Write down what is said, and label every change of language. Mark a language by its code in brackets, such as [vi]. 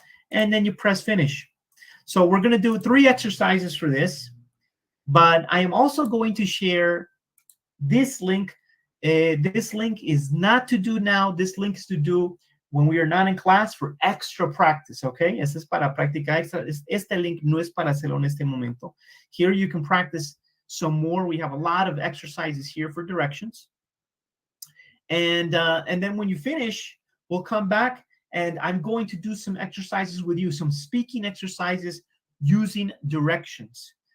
[en] And then you press finish. So we're going to do 3 exercises for this, but I am also going to share This link is not to do now. This link is to do when we are not in class for extra practice, okay? [es] Este es para práctica extra. Este link no es para hacerlo en este momento. [en] Here you can practice some more. We have a lot of exercises here for directions. And then when you finish, we'll come back and I'm going to do some exercises with you, some speaking exercises using directions.